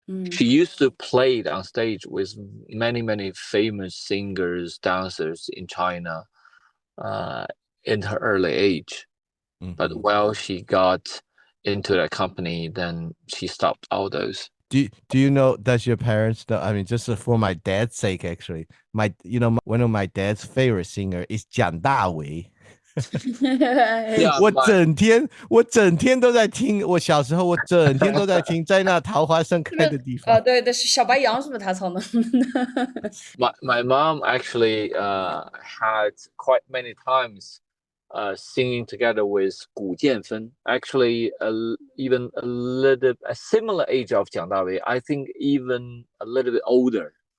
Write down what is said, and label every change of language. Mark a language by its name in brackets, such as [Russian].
[English] She used to play on stage with many famous singers, dancers in China in her early age. But while she got into that company, then she stopped all those. Do you know, does your parents know? I mean, just for my dad's sake, actually, one of my dad's favorite singer is 蒋大为。 Yeah, [Chinese] 我整天都在听，我小时候我整天都在听，在那桃花盛开的地方。对，小白杨是不是他唱的？ [English] my mom actually had quite many times singing together with 古建芬, actually even a similar age of 蒋大为, I think even a little bit older.